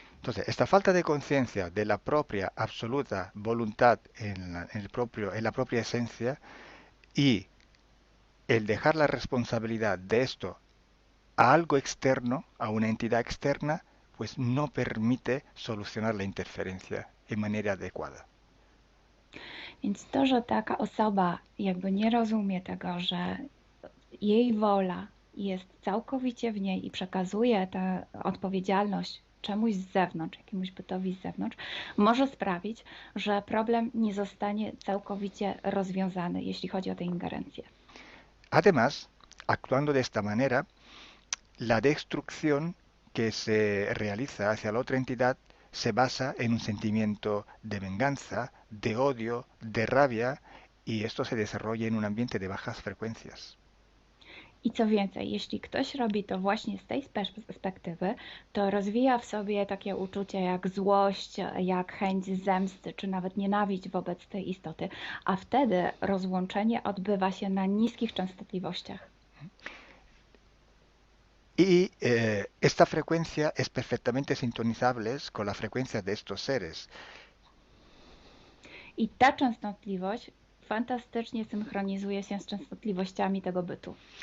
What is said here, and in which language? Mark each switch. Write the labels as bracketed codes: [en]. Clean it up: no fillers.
[es] Entonces, esta falta de conciencia de la propia absoluta voluntad en la propia esencia y el dejar la responsabilidad de esto a algo externo, a una entidad externa, pues no permite solucionar la interferencia en manera adecuada. [pl] Więc to, że taka osoba jakby nie rozumie tego, że jej wola jest całkowicie w niej i przekazuje tę odpowiedzialność czemuś z zewnątrz, jakiemuś bytowi z zewnątrz, może sprawić, że problem nie zostanie całkowicie rozwiązany, jeśli chodzi o tę ingerencję. [es] Además, actuando de esta manera, la destrucción que se realiza hacia la otra entidad se basa en un sentimiento de venganza, de odio, de rabia, y esto se desarrolla en un ambiente de bajas frecuencias. [pl] I co więcej, jeśli ktoś robi to właśnie z tej perspektywy, to rozwija w sobie takie uczucie jak złość, jak chęć zemsty, czy nawet nienawiść wobec tej istoty, a wtedy rozłączenie odbywa się na niskich częstotliwościach. [es] Y esta frecuencia es perfectamente sintonizable con la frecuencia de estos seres. [pl] I ta częstotliwość fantastycznie synchronizuje się z częstotliwościami tego bytu.